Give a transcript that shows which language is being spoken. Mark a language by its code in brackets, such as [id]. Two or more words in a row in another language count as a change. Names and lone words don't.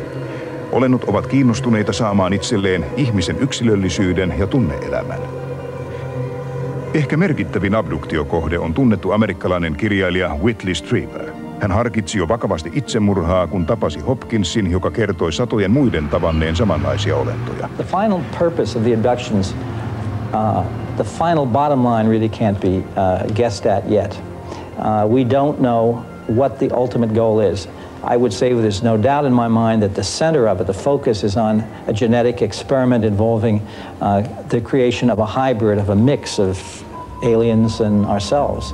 [fi] Olennot ovat kiinnostuneita saamaan itselleen ihmisen yksilöllisyyden ja tunne-elämän. Ehkä merkittävin abduktiokohde on tunnettu amerikkalainen kirjailija Whitley Strieber. Hän harkitsi jo vakavasti itsemurhaa, kun tapasi Hopkinsin, joka kertoi satojen muiden tavanneen samanlaisia olentoja. [en] The final purpose of the abductions, the final bottom line really can't be guessed at yet. We don't know what the ultimate goal is. I would say there's no doubt in my mind that the center of it, the focus is on a genetic experiment involving the creation of a hybrid, of a mix of aliens and ourselves.